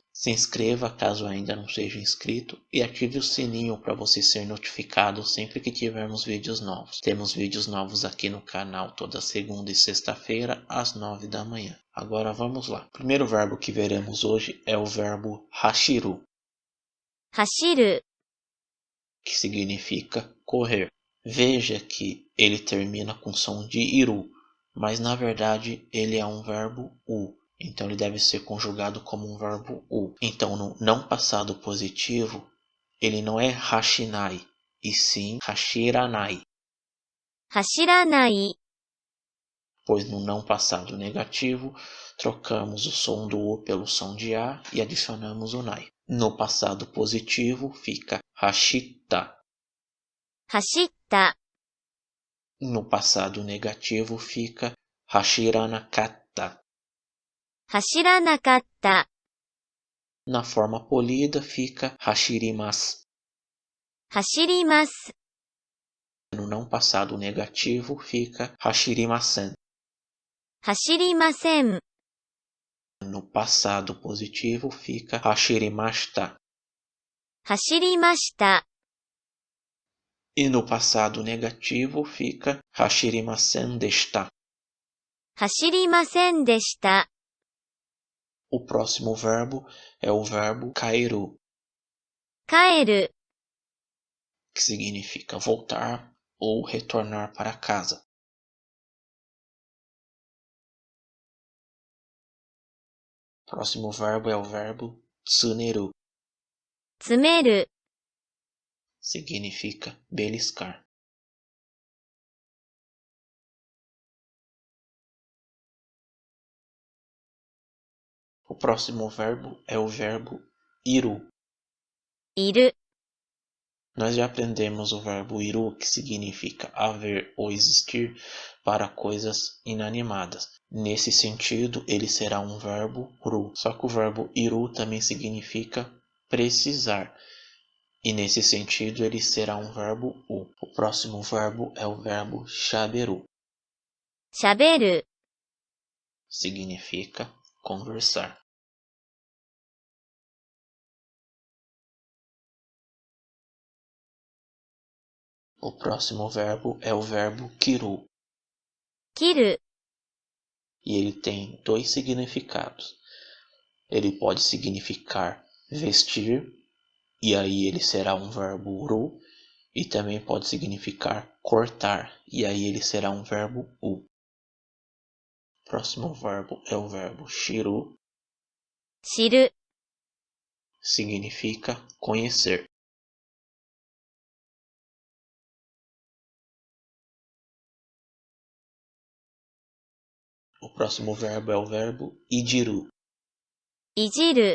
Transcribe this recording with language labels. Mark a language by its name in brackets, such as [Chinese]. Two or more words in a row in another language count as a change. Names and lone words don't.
[Portuguese] Se inscreva caso ainda não seja inscrito e ative o sininho para você ser notificado sempre que tivermos vídeos novos. Temos vídeos novos aqui no canal toda segunda e sexta-feira às 9 da manhã. Agora vamos lá. O primeiro verbo que veremos hoje é o verbo hashiru, [Japanese] 走る、 [Portuguese] que significa correr. Veja que ele termina com som de iru, mas na verdade ele é um verbo u. Então ele deve ser conjugado como um verbo u. Então no não passado positivo, ele não é hashinai, e sim hashiranai. [Japanese] 走らない、 [Portuguese] Pois no não passado negativo, trocamos o som do u pelo som de a e adicionamos o nai. No passado positivo fica hashita. [Japanese] 走った、 [Portuguese] No passado negativo fica hashiranakatta. [Japanese] 走らなかった、 [Portuguese] Na forma polida fica hashirimasu. [Japanese] 走ります、 [Portuguese] No não passado negativo fica hashirimasen. [Japanese] 走りません、 [Portuguese] No passado positivo fica hashirimashita. [Japanese] 走りました、 [Portuguese] E no passado negativo fica [Japanese] 走りませんでした. 走りませんでした。 [Portuguese] O próximo verbo é o verbo kaeru, [Japanese] 帰る、 [Portuguese] que significa voltar ou retornar para casa. O próximo verbo é o verbo tsuneru, [Japanese] 詰める、 [Portuguese] significa beliscar. O próximo verbo é o verbo iru. [Japanese] いる、 [Portuguese] Nós já aprendemos o verbo iru, que significa haver ou existir para coisas inanimadas. Nesse sentido, ele será um verbo ru. Só que o verbo iru também significa precisar. E nesse sentido, ele será um verbo u. O próximo verbo é o verbo shaberu. [Japanese] しゃべる、 [Portuguese] Significa conversar. O próximo verbo é o verbo kiru. [Japanese] 切る、 [Portuguese] E ele tem dois significados. Ele pode significar vestir, e aí ele será um verbo ru, e também pode significar cortar, e aí ele será um verbo u. O próximo verbo é o verbo shiru, [Japanese] 知る、 [Portuguese] significa conhecer. O próximo verbo é o verbo ijiru, [Japanese] いじる、